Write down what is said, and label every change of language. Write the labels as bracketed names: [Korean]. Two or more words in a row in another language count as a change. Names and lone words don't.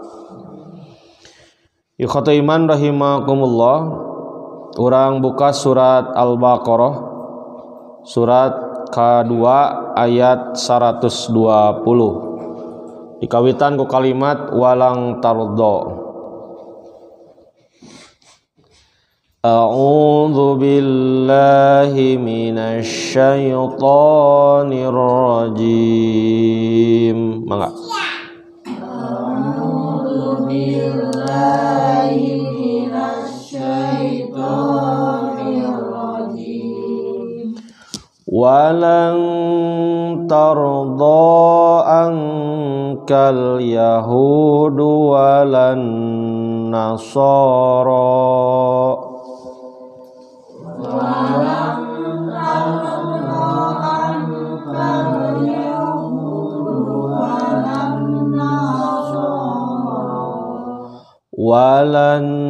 [Arabic] إخوة الإيمان رحمكم الله, [Sundanese] urang buka surat Al-Baqarah surat ke-2 ayat 120 dikawitan ku kalimat [Arabic] ولن ترضى. أعوذ بالله من الشيطان الرجيم. [Sundanese] Mangga. [Arabic] أعوذ بالله من الشيطان الرجيم. ولن ترضى عنك اليهود ولن النصارى ولن